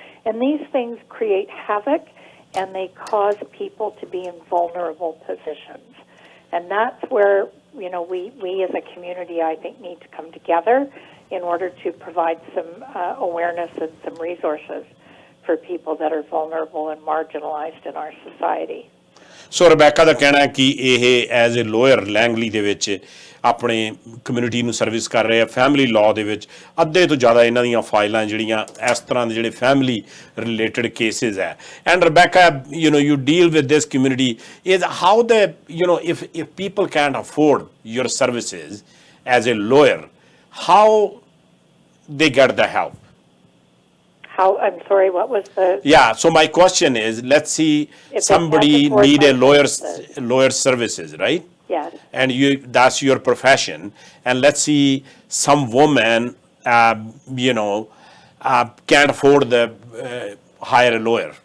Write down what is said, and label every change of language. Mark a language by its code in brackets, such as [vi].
[en] And these things create havoc, and they cause people to be in vulnerable positions. And that's where, you know, we as a community, I think, need to come together in order to provide some awareness and some resources for people that are vulnerable and marginalized in our society. [pa] ਸੋ ਰਬੈਕਾ ਦਾ ਕਹਿਣਾ ਹੈ ਕਿ ਇਹ [en] as a lawyer [pa] Langley ਦੇ ਵਿੱਚ ਆਪਣੇ community ਨੂੰ service ਕਰ ਰਹੇ ਆ ਫੈਮਿਲੀ ਲਾਅ ਦੇ ਵਿੱਚ ਅੱਧੇ ਤੋਂ ਜ਼ਿਆਦਾ ਇਹਨਾਂ ਦੀਆਂ ਫਾਈਲਾਂ ਜਿਹੜੀਆਂ ਇਸ ਤਰ੍ਹਾਂ ਦੇ ਜਿਹੜੇ ਫੈਮਿਲੀ ਰਿਲੇਟਡ ਕੇਸਿਸ ਹੈ [en] And Rebecca you know you deal with this community is how the you know if people can't afford your services as a lawyer how they get the help. How, I'm sorry, what was the... Yeah, so my question is, let's see If somebody they can't afford need a my lawyer's services, right? Yes. And that's your profession. And let's see some woman, you know, can't afford the hire a lawyer.